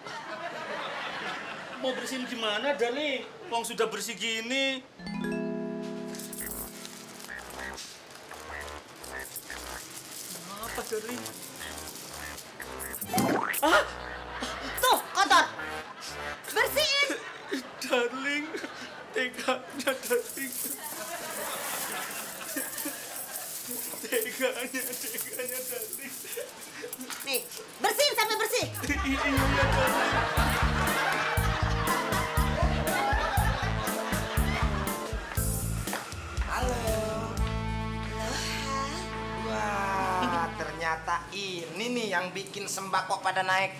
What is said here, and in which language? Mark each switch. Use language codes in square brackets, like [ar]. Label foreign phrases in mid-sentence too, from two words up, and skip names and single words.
[id] Mau bersihin gimana, darling? Wong sudah bersih gini. Apa, darling? Tuh, kotor. Bersihin. Darling, teganya, darling. Teganya, darling. Nih, bersihin sampai bersih. Iya, darling. Halo. Wah, ternyata ini nih yang bikin sembako pada naik.